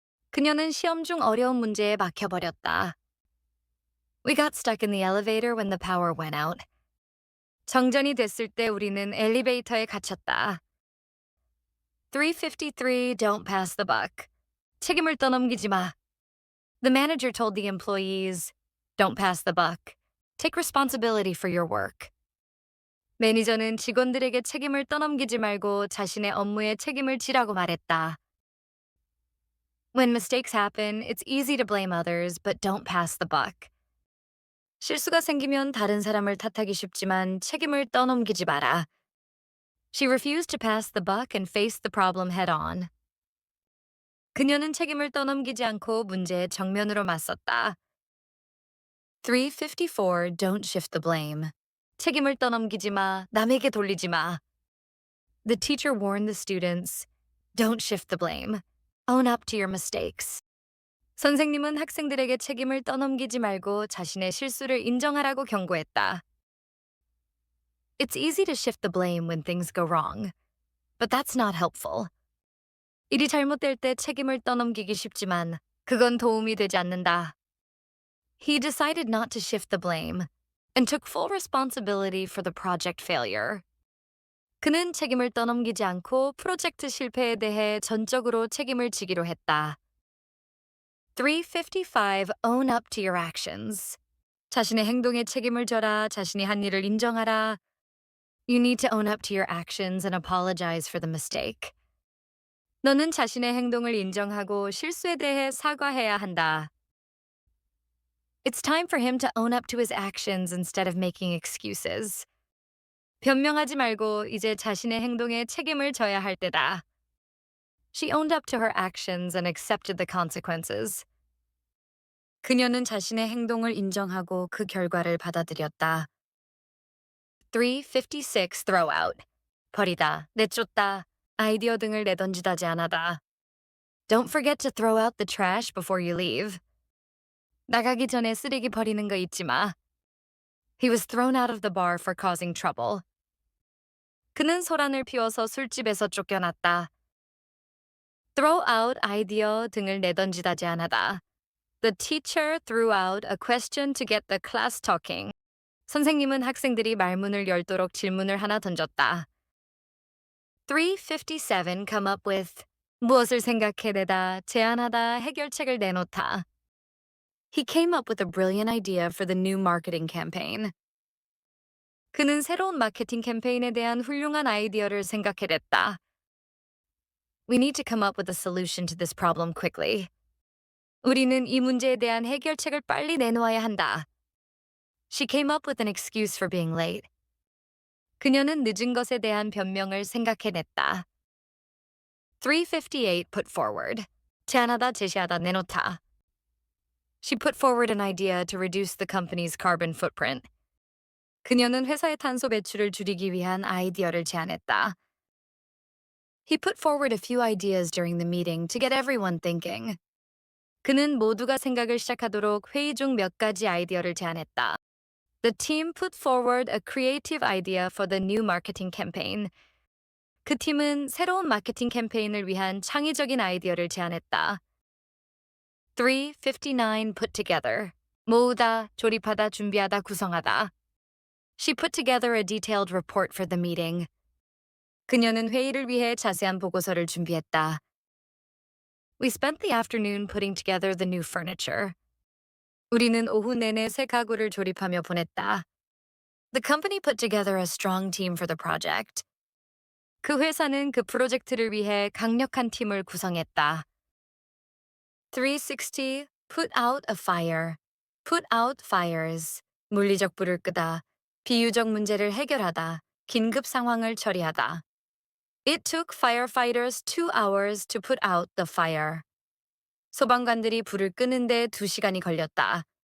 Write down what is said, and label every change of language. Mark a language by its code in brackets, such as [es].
[ko] 그녀는 시험 중 어려운 문제에 막혀버렸다. [en] We got stuck in the elevator when the power went out. [ko] 정전이 됐을 때 우리는 엘리베이터에 갇혔다. [en] 353 don't pass the buck. [ko] 책임을 떠넘기지 마. [en] The manager told the employees, don't pass the buck. Take responsibility for your work. [ko] 매니저는 직원들에게 책임을 떠넘기지 말고 자신의 업무에 책임을 지라고 말했다. [en] When mistakes happen, it's easy to blame others, but don't pass the buck. [ko] 실수가 생기면 다른 사람을 탓하기 쉽지만 책임을 떠넘기지 마라. [en] She refused to pass the buck and faced the problem head on. [ko] 그녀는 책임을 떠넘기지 않고 문제에 정면으로 맞섰다. [en] 354 don't shift the blame. [ko] 책임을 떠넘기지 마, 남에게 돌리지 마. [en] The teacher warned the students, don't shift the blame. Own up to your mistakes. [ko] 선생님은 학생들에게 책임을 떠넘기지 말고 자신의 실수를 인정하라고 경고했다. [en] It's easy to shift the blame when things go wrong, but that's not helpful. [ko] 일이 잘못될 때 책임을 떠넘기기 쉽지만 그건 도움이 되지 않는다. [en] He decided not to shift the blame and took full responsibility for the project failure. [ko] 그는 책임을 떠넘기지 않고 프로젝트 실패에 대해 전적으로 책임을 지기로 했다. [en] 355 own up to your actions. [ko] 자신의 행동에 책임을 져라, 자신이 한 일을 인정하라. [en] You need to own up to your actions and apologize for the mistake. [ko] 너는 자신의 행동을 인정하고 실수에 대해 사과해야 한다. [en] It's time for him to own up to his actions instead of making excuses. [ko] 변명하지 말고 이제 자신의 행동에 책임을 져야 할 때다. [en] She owned up to her actions and accepted the consequences. [ko] 그녀는 자신의 행동을 인정하고 그 결과를 받아들였다. [en] 356 throw out. [ko] 버리다, 내쫓다, 아이디어 등을 내던지다 제안하다. [en] Don't forget to throw out the trash before you leave. [ko] 나가기 전에 쓰레기 버리는 거 잊지 마. [en] He was thrown out of the bar for causing trouble. [ko] 그는 소란을 피워서 술집에서 쫓겨났다. [en] Throw out [ko] 아이디어 등을 내던지다 제안하다. [en] The teacher threw out a question to get the class talking. [ko] 선생님은 학생들이 말문을 열도록 질문을 하나 던졌다. 357 [en] come up with [ko] 무엇을 생각해내다, 제안하다, 해결책을 내놓다. [en] He came up with a brilliant idea for the new marketing campaign. [ko] 그는 새로운 마케팅 캠페인에 대한 훌륭한 아이디어를 생각해냈다. [en] We need to come up with a solution to this problem quickly. [ko] 우리는 이 문제에 대한 해결책을 빨리 내놓아야 한다. [en] She came up with an excuse for being late. [ko] 그녀는 늦은 것에 대한 변명을 생각해냈다. [en] 358 put forward. [ko] 제안하다, 제시하다, 내놓다. [en] She put forward an idea to reduce the company's carbon footprint. [ko] 그녀는 회사의 탄소 배출을 줄이기 위한 아이디어를 제안했다. [en] He put forward a few ideas during the meeting to get everyone thinking. [ko] 그는 모두가 생각을 시작하도록 회의 중 몇 가지 아이디어를 제안했다. [en] The team put forward a creative idea for the new marketing campaign. [ko] 그 팀은 새로운 마케팅 캠페인을 위한 창의적인 아이디어를 제안했다. [en] 359 put together. [ko] 모으다, 조립하다, 준비하다, 구성하다. [en] She put together a detailed report for the meeting. [ko] 그녀는 회의를 위해 자세한 보고서를 준비했다. [en] We spent the afternoon putting together the new furniture. [ko] 우리는 오후 내내 새 가구를 조립하며 보냈다. [en] The company put together a strong team for the project. [ko] 그 회사는 그 프로젝트를 위해 강력한 팀을 구성했다. [en] 360 put out a fire. Put out fires. [ko] 물리적 불을 끄다. 비유적 문제를 해결하다. 긴급 상황을 처리하다. [en] It took firefighters 2 hours to put out the fire. [ko] 소방관들이 불을 끄는데 2시간이 걸렸다.